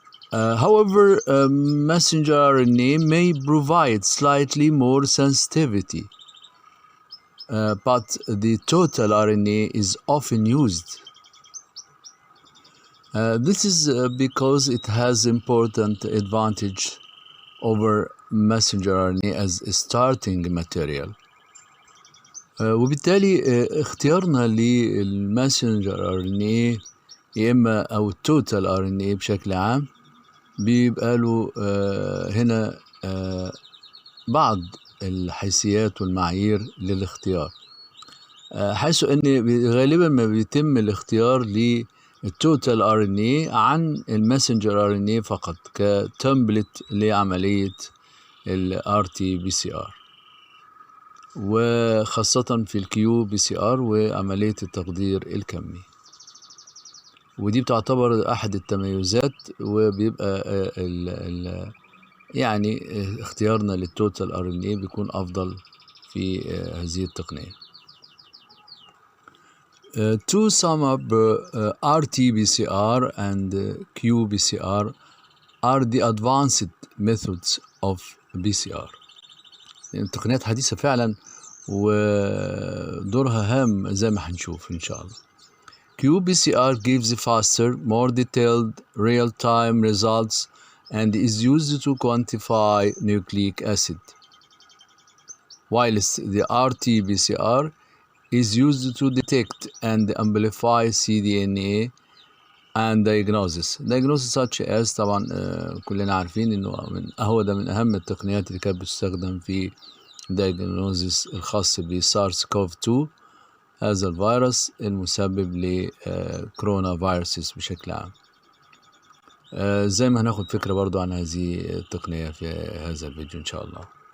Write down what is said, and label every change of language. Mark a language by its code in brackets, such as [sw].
[en] However, messenger RNA may provide slightly more sensitivity, but the total RNA is often used. This is because it has important advantage over messenger RNA as a starting material. [ar] وبالتالي اختيارنا للماسنجر RNA يا إما أو التوتال RNA بشكل عام بيبقى له هنا بعض الحيثيات والمعايير للاختيار، حيث أن غالبا ما بيتم الاختيار للتوتال RNA عن الماسنجر RNA فقط كتمبلت لعملية RT-PCR، وخاصة في الqPCR وعملية التقدير الكمي، ودي بتعتبر أحد التميزات، وبيبقى يعني اختيارنا للتوتال RNA بيكون أفضل في هذه التقنية. [en] To sum up, RT-PCR and qPCR are the advanced methods of PCR. [ar] التقنيات حديثة فعلا ودورها هام زي ما هنشوف إن شاء الله. [en] qPCR gives faster, more detailed, real-time results and is used to quantify nucleic acid, whilst the RT-PCR is used to detect and amplify cDNA and diagnosis such as [ar] طبعا كلنا عارفين إنه من أهم التقنيات اللي كانت بتستخدم في diagnosis الخاص بسارس كوف 2، هذا الفيروس المسبب لكورونا فيروسز بشكل عام. زي ما هناخد فكرة برضو عن هذه التقنية في هذا الفيديو إن شاء الله.